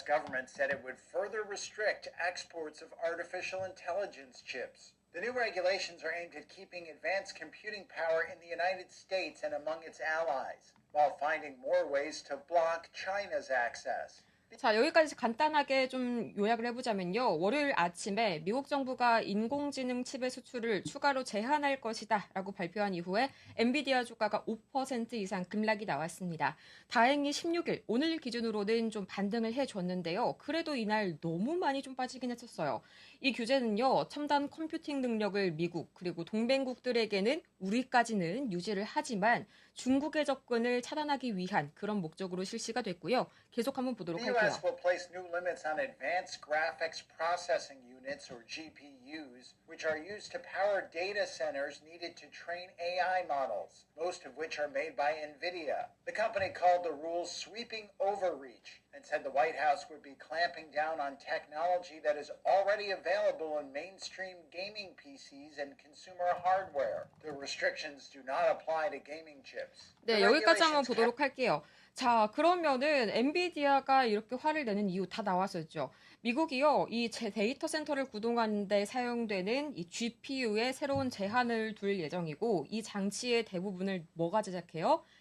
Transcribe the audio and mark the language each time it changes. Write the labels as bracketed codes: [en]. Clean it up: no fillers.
[en] government said it would further restrict exports of artificial intelligence chips. The new regulations are aimed at keeping advanced computing power in the United States and among its allies, while finding more ways to block China's access. [ko] 자, 여기까지 간단하게 좀 요약을 해보자면요. 월요일 아침에 미국 정부가 인공지능 칩의 수출을 추가로 제한할 것이다 라고 발표한 이후에 엔비디아 주가가 5% 이상 급락이 나왔습니다. 다행히 16일, 오늘 기준으로는 좀 반등을 해줬는데요. 그래도 이날 너무 많이 좀 빠지긴 했었어요. 이 규제는요, 첨단 컴퓨팅 능력을 미국 그리고 동맹국들에게는 우리까지는 유지를 하지만 중국의 접근을 차단하기 위한 그런 목적으로 실시가 됐고요. 계속 한번 보도록 [en] The [ko] 할게요. [en] U.S. will place new limits on advanced graphics processing units, or GPUs, which are used to power data centers needed to train AI models, most of which are made by NVIDIA. The company called the rules sweeping overreach and said the White House would be clamping down on technology that is already available in mainstream gaming PCs and consumer hardware. The restrictions do not apply to gaming chips. [ko] 네, 여기까지 한번 보도록 할게요. 자, 그러면은 엔비디아가 이렇게 화를 내는 이유 다 나왔었죠. 미국이요, 이 데이터 센터를 구동하는 데 사용되는 이 GPU에 새로운 제한을 둘 예정이고, 이 장치의 대부분을 뭐가 제작해요?